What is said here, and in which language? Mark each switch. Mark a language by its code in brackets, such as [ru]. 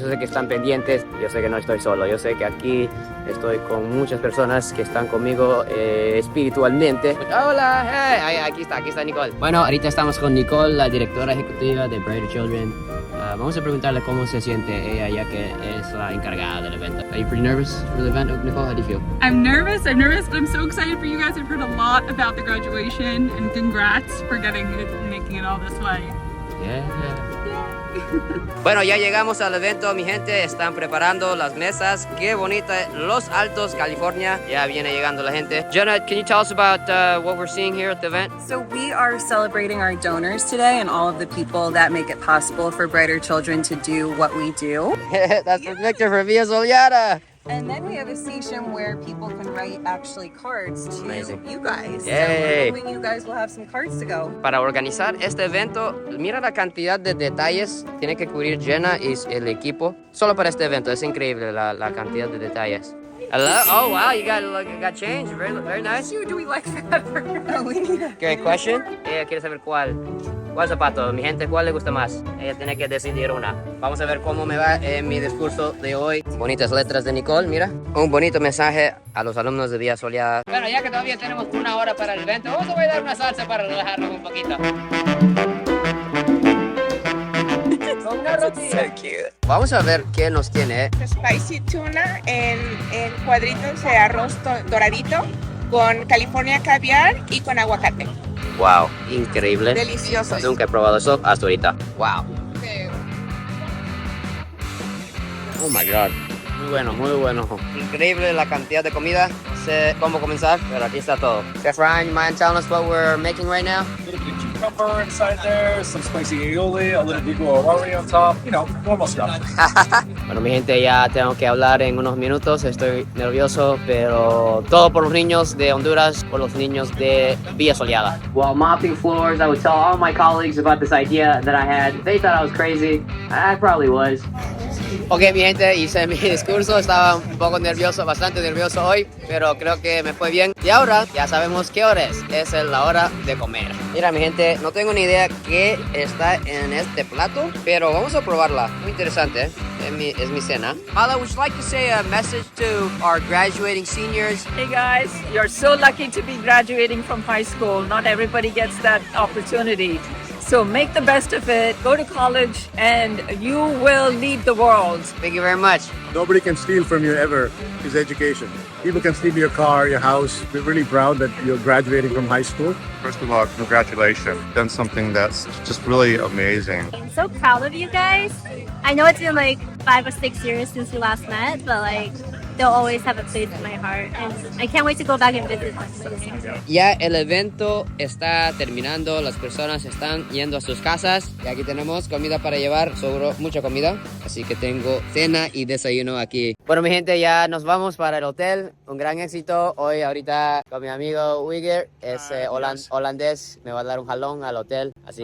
[es] Yo sé que están pendientes, yo sé que no estoy solo, yo sé que aquí estoy con muchas personas que están conmigo espiritualmente. Hola, hey, aquí está Nicole. Bueno, ahorita estamos con Nicole, la directora ejecutiva de Brighter Children. Vamos a preguntarle cómo se siente ella, ya que es la encargada del evento. [en] Are you pretty nervous for the event, Nicole? How do you feel? I'm nervous, but I'm so excited for you guys. I've heard a lot about the graduation, and congrats for making it all this way. Yeah. [es] Bueno, ya llegamos al evento, mi gente. Están preparando las mesas. Qué bonita. Los Altos, California. Ya viene llegando la gente. [en] Jenna, can you tell us about what we're seeing here at the event? So we are celebrating our donors today and all of the people that make it possible for Brighter Children to do what we do. That's the Victor for Vida Soleada. And then we have a station where people can write actually cards to you guys. Yay. So we're hoping you guys will have some cards to go. [es] Para organizar este evento, mira la cantidad de detalles tiene que cubrir Jenna y el equipo. Solo para este evento, es increíble la cantidad de detalles. [en] Hello? Oh wow, you got change. Very nice. Do we like that? Great question. [es] Ella quiere saber cuál zapato. Mi gente, ¿cuál le gusta más? Ella tiene que decidir una. Vamos a ver cómo me va en mi discurso de hoy. Bonitas letras de Nicole, mira. Un bonito mensaje a los alumnos de Vida Soleada. Bueno, ya que todavía tenemos 1 hora para el evento, vamos a bailar una salsa para relajarnos un poquito. [en] So cute. [es] Vamos a ver qué nos tiene. Spicy tuna en cuadritos de arroz doradito con California caviar y con aguacate. Wow, increíble. Deliciosos. Nunca he probado eso hasta ahorita. Wow. [en] Oh my God. [es] Muy bueno, muy bueno. Increíble la cantidad de comida. No sé cómo comenzar, pero aquí está todo. [en] Chef Ryan, you mind telling us what we're making right now? A little bit of cucumber inside there, some spicy aioli, a little bit of arroz on top, normal stuff. [es] Bueno, mi gente, ya tengo que hablar en unos minutos. Estoy nervioso, pero todo por los niños de Honduras, por los niños de Vida Soleada. [en] While mopping floors, I would tell all my colleagues about this idea that I had. They thought I was crazy. I probably was. [es] Ok, mi gente, hice mi discurso, estaba un poco nervioso, bastante nervioso hoy, pero creo que me fue bien. Y ahora ya sabemos qué hora es la hora de comer. Mira, mi gente, no tengo ni idea qué está en este plato, pero vamos a probarla. Muy interesante, ¿eh? Es mi cena. [en] Mala, would you like to say a message to our graduating seniors? Hey guys, you're so lucky to be graduating from high school. Not everybody gets that opportunity. So make the best of it, go to college, and you will lead the world. Thank you very much. Nobody can steal from you ever is education. People can steal your car, your house. We're really proud that you're graduating from high school. First of all, congratulations. Done something that's just really amazing. I'm so proud of you guys. I know it's been like 5 or 6 years since we last met, but like they'll always have a place in my heart. And I can't wait to go back and visit them. [es] Ya el evento está terminando, las personas están yendo a sus casas y aquí tenemos comida para llevar, sobró mucha comida, así que tengo cena y desayuno aquí. Bueno, mi gente, ya nos vamos para el hotel, un gran éxito. Hoy ahorita con mi amigo Wigger, es holandés, me va a dar un jalón al hotel, así